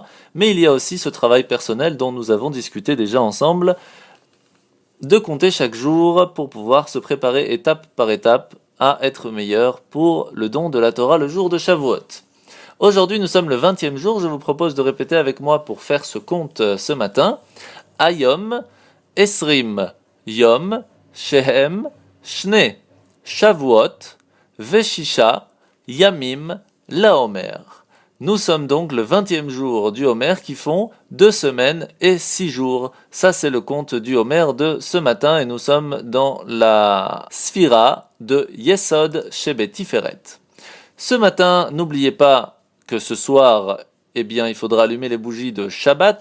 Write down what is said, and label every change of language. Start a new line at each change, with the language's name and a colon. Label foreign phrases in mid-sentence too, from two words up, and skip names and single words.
French: Mais il y a aussi ce travail personnel dont nous avons discuté déjà ensemble, de compter chaque jour pour pouvoir se préparer étape par étape à être meilleur pour le don de la Torah le jour de Shavuot. Aujourd'hui, nous sommes le 20e jour. Je vous propose de répéter avec moi pour faire ce compte ce matin.
Hebrew: היום עשרים יום שהם שני שבועות וששה ימים לעומר.
French: Nous sommes donc le 20e jour du Homer qui font 2 semaines et 6 jours. Ça, c'est le compte du Homer de ce matin et nous sommes dans la Sphira de
Hebrew: יסוד שבתפארת.
French: Ce matin, n'oubliez pas que ce soir, eh bien, il faudra allumer les bougies de Shabbat.